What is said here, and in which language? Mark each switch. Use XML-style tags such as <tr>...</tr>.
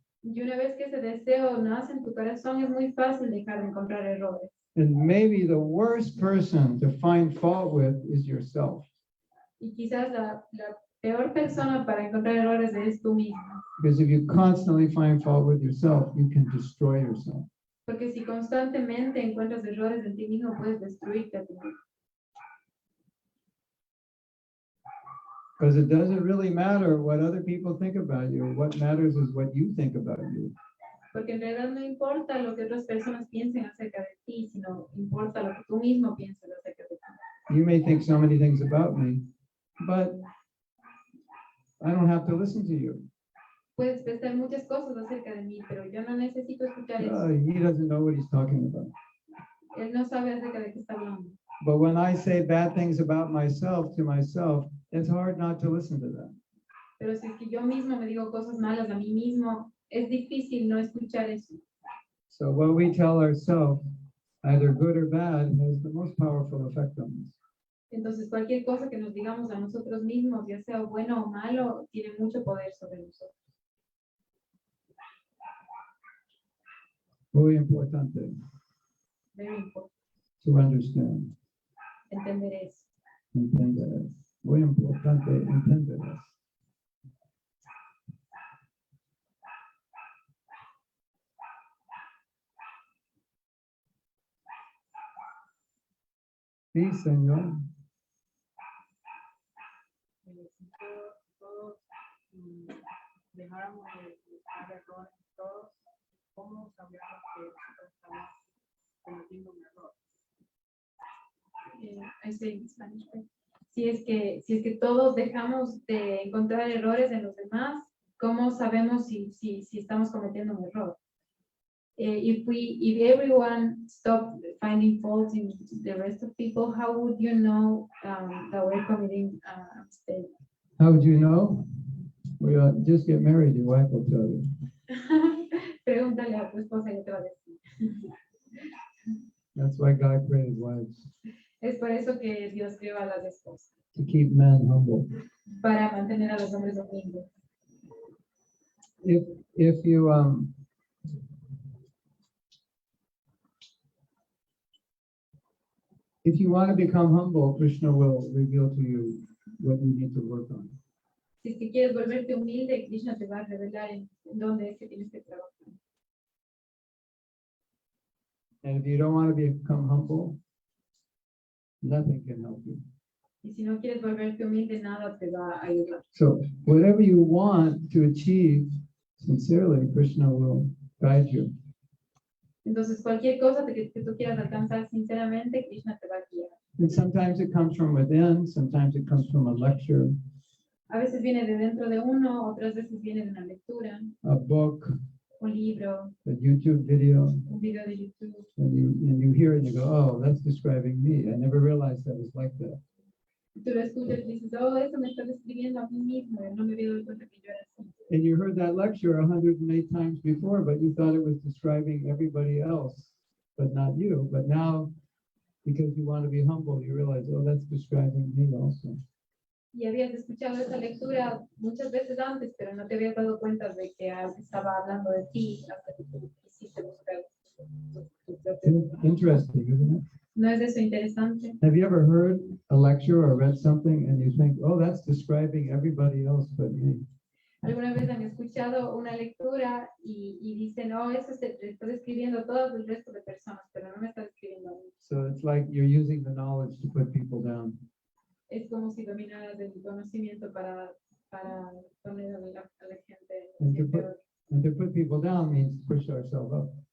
<es>Y una vez que ese deseo nace en tu corazón, es muy fácil dejar de encontrar errores.</es> <en>And maybe the worst person to find fault with is yourself.</en> <es>Y quizás la peor persona para encontrar errores eres tú mismo.</es> <en>Because if you constantly find fault with yourself, you can destroy yourself.</en> <es>Porque si constantemente encuentras errores en ti mismo, puedes destruirte a ti mismo.</es> <en>Because it doesn't really matter what other people think about you. What matters is what you think about you.</en> <es>Porque en realidad no importa lo que otras personas piensen acerca de ti, sino importa lo que tú mismo piensas acerca de ti.</es> <en>You may think so many things about me, but I don't have to listen to you.</en> <es>Puedes pensar muchas cosas acerca de mí, pero yo no necesito escuchar eso.</es> <en>He doesn't know what he's talking about.</en> <es>Él no sabe acerca de qué está hablando.</es> <en>But when I say bad things about myself to myself, it's hard not to listen to that.</en> <es>Pero si es que yo mismo me digo cosas malas a mí mismo, es difícil no escuchar eso.</es> <en>So what we tell ourselves, either good or bad, has the most powerful effect on us.</en> <es>Entonces, cualquier cosa que nos digamos a nosotros mismos, ya sea bueno o malo, tiene mucho poder sobre nosotros. Muy importante</es> <en>Very important. to understand.</en> <es>Entender eso. Entender. muy importante entender eso. Sí, Señor. Si todos dejáramos de buscar errores todos, ¿cómo sabríamos que nosotros estamos cometiendo un error?</es> <en>I say in Spanish, right?</en> <es>Si es que todos dejamos de encontrar errores en los demás, ¿cómo sabemos si estamos cometiendo un error?</es> <en>If everyone stopped finding faults in the rest of people, how would you know that we're committing a mistake? How would you know? Well, just get married, your wife will tell you.</en> <es>Pregúntale a tu esposa y te va a decir.</es> <en>That's why God created wives,</en> <es>Es por eso que Dios creó a las esposas,</es> <en>to keep men humble.</en> <es>para mantener a los hombres humildes.</es> <en>If you if you want to become humble, Krishna will reveal to you what you need to work on.</en> <es>Si es que quieres volverte humilde, Krishna te va a revelar en dónde es que tienes que trabajar.</es> <en>And if you don't want to become humble, nothing can help you.</en> <es>Y si no quieres volverte humilde, nada te va a ayudar.</es> <en>So whatever you want to achieve, sincerely, Krishna will guide you.</en> <es>Entonces, cualquier cosa que tú quieras alcanzar sinceramente, Krishna te va a guiar.</es> <en>And sometimes it comes from within, sometimes it comes from a lecture,</en> <es>A veces viene de dentro de uno, otras veces viene de una lectura,</es> <en>a book,</en> <es>un libro,</es> <en>a YouTube video,</en> <es>un video de YouTube.</es> <en>and you hear it and you go, oh, that's describing me. I never realized I was like that.</en> <es>Tú lo escuchas y dices, oh, eso me está describiendo a mí mismo. No me había dado cuenta que yo era así.</es> <en>And you heard that lecture 108 times before, but you thought it was describing everybody else, but not you. But now, because you want to be humble, you realize, oh, that's describing me also.</en> <es>Y habías escuchado esa lectura muchas veces antes, pero no te habías dado cuenta de que estaba hablando de ti hasta que tú quisiste buscar tu propio.</es> <en>Interesting, isn't it?</en> <es>¿No es eso interesante?</es> <en>Have you ever heard a lecture or read something and you think, oh, that's describing everybody else but me?</en> <es>¿Alguna vez han escuchado una lectura y dicen, oh, eso está describiendo a todo el resto de personas, pero no me está describiendo a mí?</es> <en>So it's like you're using the knowledge to put people down.</en> <es>Es como si dominaras el conocimiento para poner a la gente</es> <en>And to</en> <es>en</es> <en>put,</en> <es>peor.</es> <en>and to put people down means push ourselves up.</en>